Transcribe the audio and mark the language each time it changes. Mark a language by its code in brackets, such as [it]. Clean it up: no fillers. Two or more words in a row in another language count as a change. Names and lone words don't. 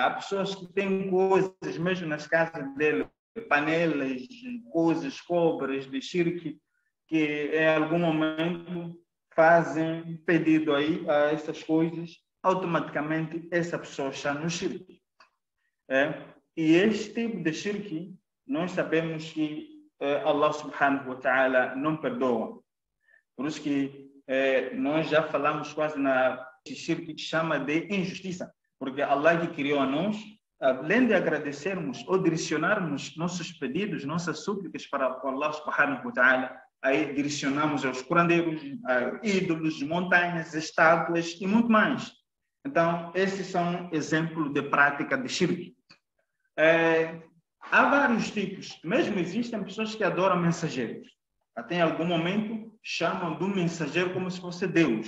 [pt] Há pessoas que têm coisas, mesmo nas casas dele, panelas, coisas, cobras de shirk, que em algum momento fazem pedido aí a essas coisas, automaticamente essa pessoa está no shirk. E este tipo de shirk, nós sabemos que Allah [ar] سبحانه وتعالى [pt] não perdoa. Por isso que nós já falamos quase na shirk que chama de injustiça, porque Allah que criou a nós, além de agradecermos ou direcionarmos nossos pedidos, nossas súplicas para Allah [ar] سبحانه وتعالى, [pt] aí direcionamos aos curandeiros, a ídolos, montanhas, estátuas e muito mais. Então, esses são exemplos de prática de shirk. Há vários tipos. Mesmo existem pessoas que adoram mensageiros. Até em algum momento chamam do mensageiro como se fosse Deus.